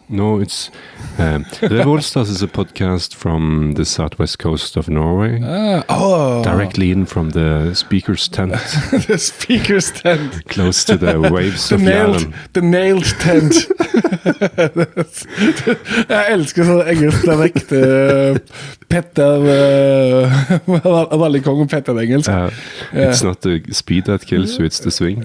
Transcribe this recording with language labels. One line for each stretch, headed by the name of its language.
English: No, it's Reve Allstars is a podcast from the southwest coast of Norway. Directly in from the speaker's tent. The speaker's tent. Close to the waves of Jæren. The nailed tent.
Norwegian: Jeg elsker sånn engelsk dialekt. Petter Rallykongen Petter engelsk.
English: It's not the speed that kills you, it's the swing.